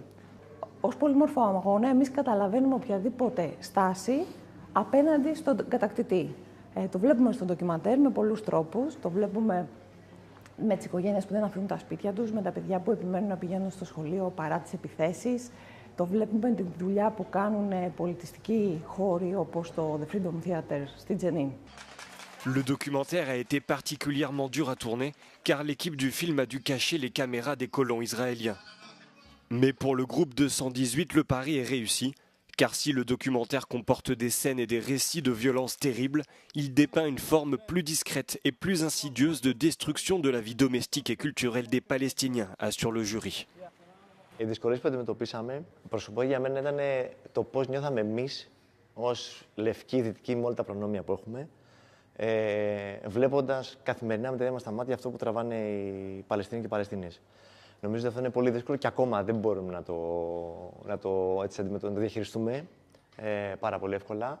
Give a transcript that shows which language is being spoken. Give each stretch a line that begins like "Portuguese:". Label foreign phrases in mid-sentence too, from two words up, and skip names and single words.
Greek: Ως πολύμορφο αγώνα εμείς καταλαβαίνουμε οποιαδήποτε στάση απέναντι στον κατακτητή. Το βλέπουμε στο ντοκιμαντέρ με πολλούς τρόπους, το βλέπουμε με τις οικογένειες που δεν αφήνουν τα σπίτια τους, με τα παιδιά που επιμένουν να πηγαίνουν στο σχολείο παρά τις επιθέσεις. Το βλέπουμε τη δουλειά που κάνουν πολιτιστικοί χώροι όπως το The Freedom Theater στη Τζενίν.
French: Le documentaire a été particulièrement dur à tourner car l'équipe du film a dû cacher les caméras des colons israéliens. Mais pour le groupe 218, le pari est réussi, car si le documentaire comporte des scènes et des récits de violences terribles, il dépeint une forme plus discrète et plus insidieuse de destruction de la vie domestique et culturelle des Palestiniens, assure le jury.
Greek: Οι δυσκολίες που αντιμετωπίσαμε, προσωπικά για μένα ήταν το πώς νιώθαμε εμείς ως λευκοί δυτικοί με όλα τα προνόμια που έχουμε, βλέποντας καθημερινά με τα ίδια μας τα μάτια αυτό που τραβάνε οι Παλαιστίνοι και οι Παλαιστίνες. Νομίζω ότι αυτό είναι πολύ δύσκολο και ακόμα δεν μπορούμε να το διαχειριστούμε πάρα πολύ εύκολα.